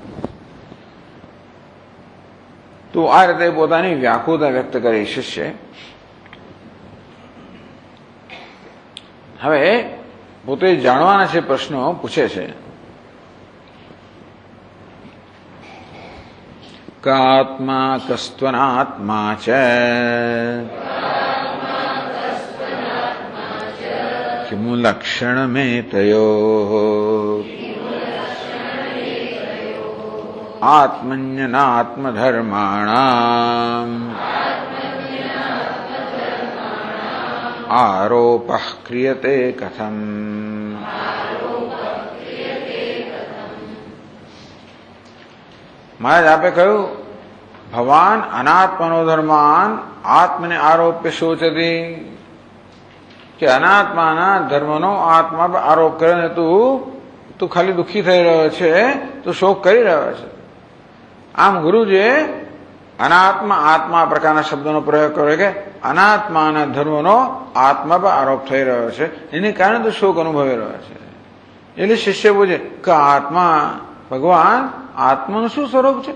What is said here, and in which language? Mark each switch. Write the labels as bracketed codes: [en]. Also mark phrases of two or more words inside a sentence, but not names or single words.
[gu] તો આ રીતે પોતાની વ્યાકુળતા વ્યક્ત કરી શિષ્ય. હવે પોતે જાણવાના છે, પ્રશ્નો પૂછે છે. [sa] कात्मा कस्त्वनात्मा च किमु लक्षणमेतयोः आत्मन्यनात्मधर्माणाम् आरोपः क्रियते कथम्। [gu] મહારાજ આપે કહ્યું [sa] भवान अनात्मनो धर्मान आत्मने आरोप्य शोचती [gu] કે અનાત્માના ધર્મનો આત્મા પર આરોપ કરે તું ખાલી દુઃખી થઈ રહ્યો છે, તું શોક કરી રહ્યો છે. આમ ગુરુજીએ અનાત્મા આત્મા પ્રકારના શબ્દનો પ્રયોગ કર્યો કે અનાત્માના ધર્મનો આત્મા પર આરોપ થઈ રહ્યો છે, એને કારણે તું શોક અનુભવી રહ્યો છે. એટલે શિષ્ય પૂછે કે આત્મા ભગવાન આત્માનું શું સ્વરૂપ છે?